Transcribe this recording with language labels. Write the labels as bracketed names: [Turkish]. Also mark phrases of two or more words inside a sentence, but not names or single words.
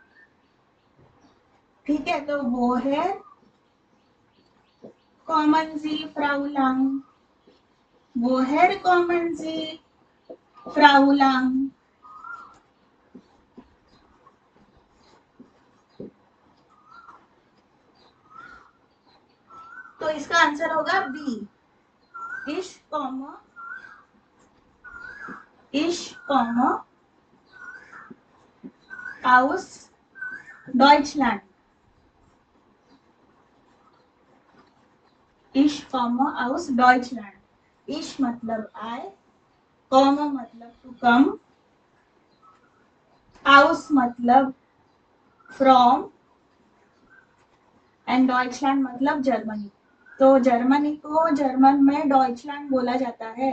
[Hindi] ठीक है, तो [German] woher kommen Sie Frau Lang, woher kommen Sie Frau Lang. [Hindi] तो इसका आंसर होगा बी, [German] ich komme aus Deutschland, ich komme aus Deutschland. [Hindi] इश मतलब आई, कॉमा मतलब [English] to come, [Hindi] aus मतलब फ्रॉम, एंड डॉइचलैंड मतलब जर्मनी। तो जर्मनी को जर्मन में डॉइचलैंड बोला जाता है।